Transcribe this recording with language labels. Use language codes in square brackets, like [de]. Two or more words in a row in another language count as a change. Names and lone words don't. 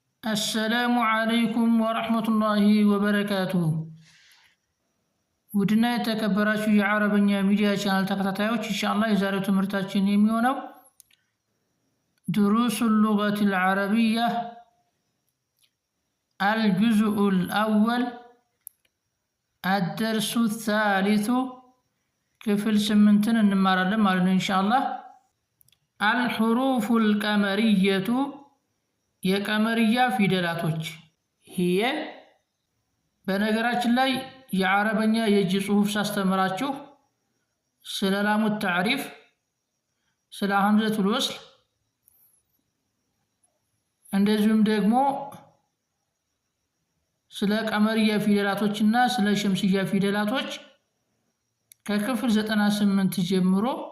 [ar] السلام عليكم ورحمة الله وبركاته [am] ودنا የተከበራችሁ የአረበኛ ሚዲያ ቻናል ተከታታዮች ኢንሻአላህ የዛሬው ትምህርታችን የሚሆነው [ar] دروس اللغة العربية الجزء الأول الدرس الثالث [am] ክፍል 8ን እንማራለን ማለት ነው ኢንሻአላህ [ar] الحروف القمرية [am] የቀመርያ ፊደላቶች ይሄ በነገራችን ላይ የአረበኛ የእጅ ጽሁፍ ሳስተምራችሁ ስለ [ar] لام التعريف [am] ስለ [ar] همزة الوصل [am] እንደዚሁም ደግሞ ስለ ቀመርያ ፊደላቶችና ስለ ሸምስያ ፊደላቶች ከክፍል 98 ጀምሮ